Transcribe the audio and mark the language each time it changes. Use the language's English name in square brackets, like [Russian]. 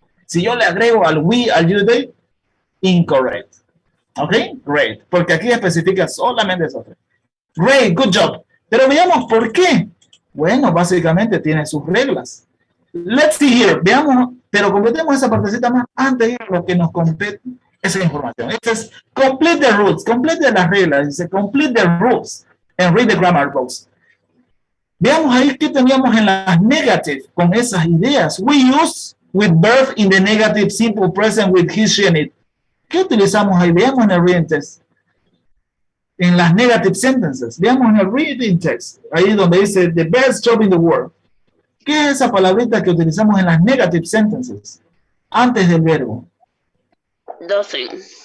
[Spanish] Si yo le agrego al we, al you, they, incorrect. ¿Ok? Great. Porque aquí especifica solamente esos tres. [English] Great, good job. [Spanish] Pero veamos por qué. Bueno, básicamente tiene sus reglas. [English] Let's see here. [Spanish] Veamos, pero completemos esa partecita más antes de lo que nos compete esa información. Este es [English] complete the rules. [Spanish] Complete las reglas. Dice [English] complete the rules and read the grammar books. [Spanish] Veamos ahí qué teníamos en las negative con esas ideas. [English] We use with verb in the negative simple present with he, she, and it. [Spanish] ¿Qué utilizamos ahí? Veamos en el reading test. En las negative sentences. Veamos en el reading test. Ahí donde dice [English] the best job in the world. [Spanish] ¿Qué es esa palabrita que utilizamos en las negative sentences? Antes del verbo. [English] Doesn't.